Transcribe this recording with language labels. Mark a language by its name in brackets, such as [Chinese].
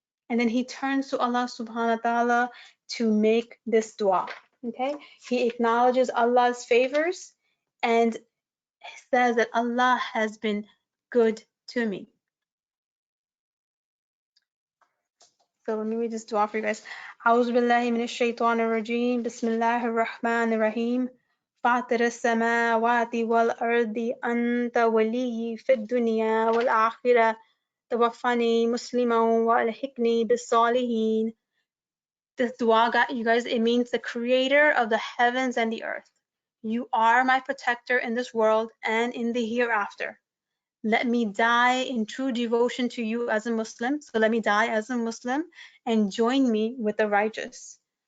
[English] And then he turns to Allah subhanahu wa ta'ala to make this dua. Okay, he acknowledges Allah's favors and says that Allah has been good to me. So let me read this dua for you guys. [Arabic] أعوذ بالله من الشيطان الرجيم بسم الله الرحمن الرحيم فاطر السماوات والأرض أنت ولي في الدنيا والآخرة توفني مسلما وألحقني بالصالحين. [English] This dua, you guys, it means the creator of the heavens and the earth. You are my protector in this world and in the hereafter. Let me die in true devotion to you as a Muslim. So let me die as a Muslim and join me with the righteous.